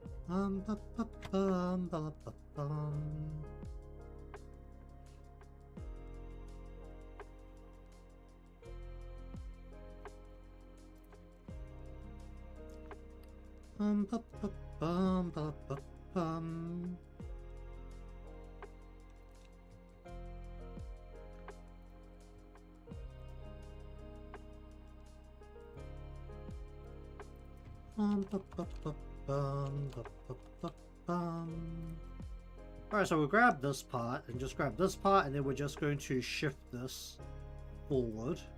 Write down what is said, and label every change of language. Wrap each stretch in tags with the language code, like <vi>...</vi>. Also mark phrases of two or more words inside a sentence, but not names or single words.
<en>Ba, ba, bum, ba, ba, bum. Ba, ba, bum, ba, ba, bum. Alright, so we'll grab this part and just grab this part, and then we're just going to shift this forward.</en>